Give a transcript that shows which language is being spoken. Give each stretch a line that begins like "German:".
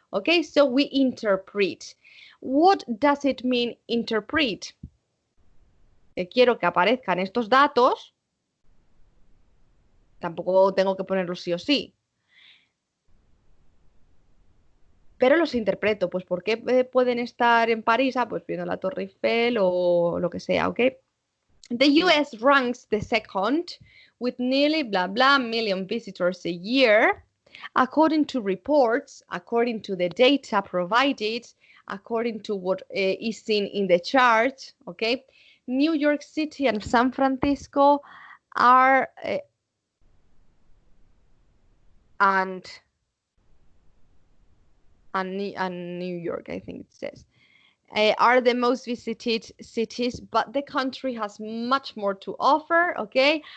English: Okay, so we interpret. What does it mean, interpret?
Spanish: Quiero que aparezcan estos datos. Tampoco tengo que ponerlos sí o sí. Pero los interpreto. Pues, ¿por qué pueden estar en París? Ah, pues viendo la Torre Eiffel o lo que sea, ¿ok?
English: The US ranks the second with nearly blah blah million visitors a year, according to reports, according to the data provided, according to what is seen in the chart, okay? New York City and San Francisco are and New York, I think it says, are the most visited cities, but the country has much more to offer, okay?